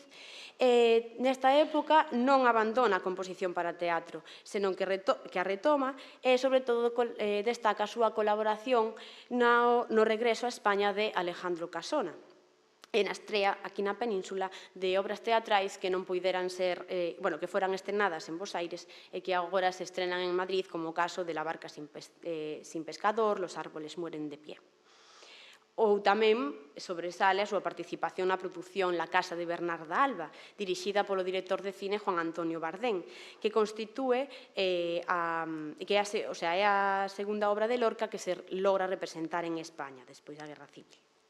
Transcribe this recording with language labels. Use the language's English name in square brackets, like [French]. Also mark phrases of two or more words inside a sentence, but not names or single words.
[Galician] Nesta época non abandona a composición para teatro, senón que a retoma e, sobre todo, destaca a súa colaboración no regreso a España de Alejandro Casona, e na estrea aquí na península de obras teatrais que non poideran ser, que foran estrenadas en Bos Aires e que agora se estrenan en Madrid, como o caso de La barca sin pescador, Los árboles mueren de pie. Ou tamén sobresale a súa participación na produción La casa de Bernarda Alba, dirixida polo director de cine Juan Antonio Bardén, que constitúe é a segunda obra de Lorca que se logra representar en España despois da Guerra Civil.